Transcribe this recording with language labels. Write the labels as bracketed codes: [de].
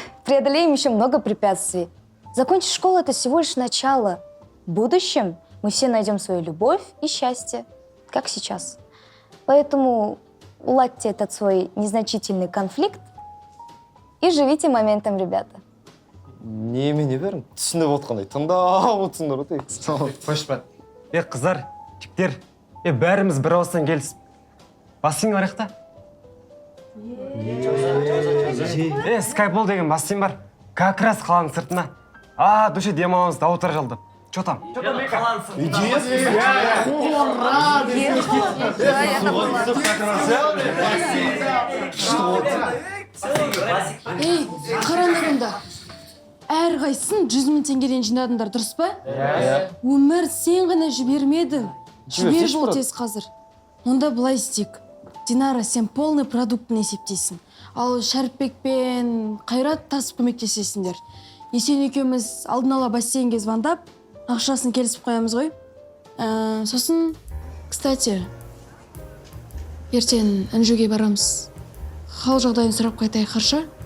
[ru] преодолеем еще много препятствий. Закончить школу — это всего лишь начало. В будущем мы все найдем свою любовь и счастье, как сейчас. Поэтому уладьте этот свой незначительный конфликт и живите моментом, ребята. [kk] Немене берін, түсініп отқандай, тыңдап отырсыңдар ғой. Қойшы брат. Қыздар, жігіттер, бәріміз бір ауыздан келісіп. Бассейн бар та? Скайбол деген бассейн бар. [ru] Как раз [kk] қаланың сыртына. Душе демалымыз дауытар жалды. [ru] Чё там? [kk] Ей, қараңдарында. Әр қайсысын 100 000 теңгеден жинадыңдар, дұрыс па? Өмір, сен ғана жібермедің. Жібер бол тез қазір. Онда былай істейік. Динара, сен полный продуктын есептейсің. Ал Шәріпбек пен Қайрат тасып көмектесесіңдер. Есен екеуміз алдын ала бассейнге звондап, ақшасын келісіп қоямыз ғой. Сосын, кстати, ертең Інжуге барамыз. Хал жағдайын сұрап қайтайық, қарша?